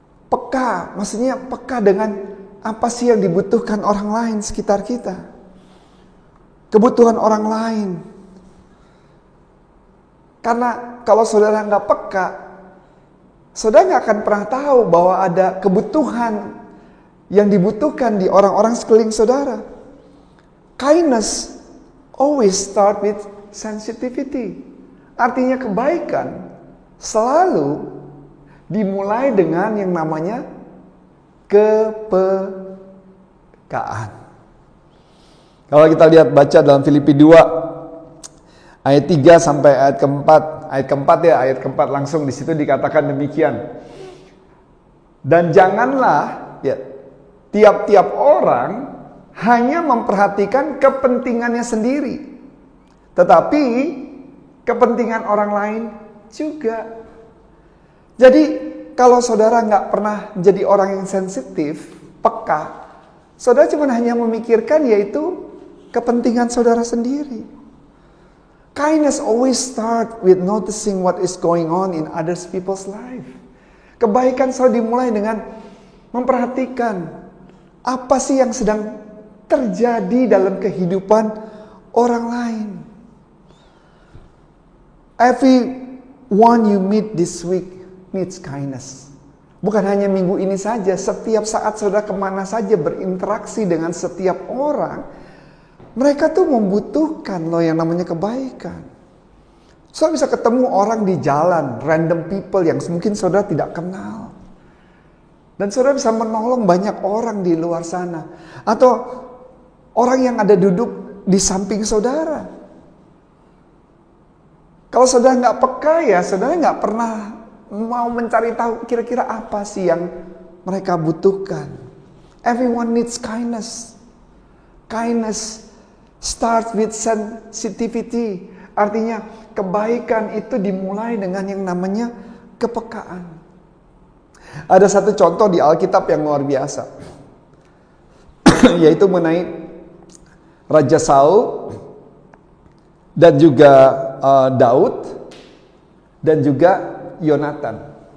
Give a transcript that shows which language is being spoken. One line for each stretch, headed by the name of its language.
Indonesian: Peka, maksudnya peka dengan apa sih yang dibutuhkan orang lain sekitar kita. Kebutuhan orang lain. Karena kalau saudara nggak peka, saudara nggak akan pernah tahu bahwa ada kebutuhan yang dibutuhkan di orang-orang sekeliling saudara.
English: Kindness always start with sensitivity.
Indonesian: Artinya kebaikan selalu dimulai dengan yang namanya kepekaan. Kalau kita lihat baca dalam Filipi 2 ayat 3 sampai ayat keempat. Ayat keempat langsung di situ dikatakan demikian. Dan janganlah tiap-tiap orang hanya memperhatikan kepentingannya sendiri, tetapi kepentingan orang lain juga. Jadi kalau saudara nggak pernah jadi orang yang sensitif, peka, saudara cuma hanya memikirkan yaitu kepentingan saudara sendiri.
English: Kindness always start with noticing what is going on in other people's life.
Indonesian: Kebaikan selalu dimulai dengan memperhatikan apa sih yang sedang terjadi dalam kehidupan orang lain.
English: Everyone you meet this week needs kindness.
Indonesian: Bukan hanya minggu ini saja, setiap saat saudara kemana saja berinteraksi dengan setiap orang, mereka tuh membutuhkan loh yang namanya kebaikan. Saudara bisa ketemu orang di jalan,
English: random people
Indonesian: yang mungkin saudara tidak kenal. Dan saudara bisa menolong banyak orang di luar sana. Atau orang yang ada duduk di samping saudara. Kalau saudara nggak peka ya, saudara nggak pernah mau mencari tahu kira-kira apa sih yang mereka butuhkan.
English: Everyone needs kindness. Kindness Start with sensitivity.
Indonesian: Artinya kebaikan itu dimulai dengan yang namanya kepekaan. Ada satu contoh di Alkitab yang luar biasa. Yaitu mengenai Raja Saul dan juga Daud dan juga Yonatan.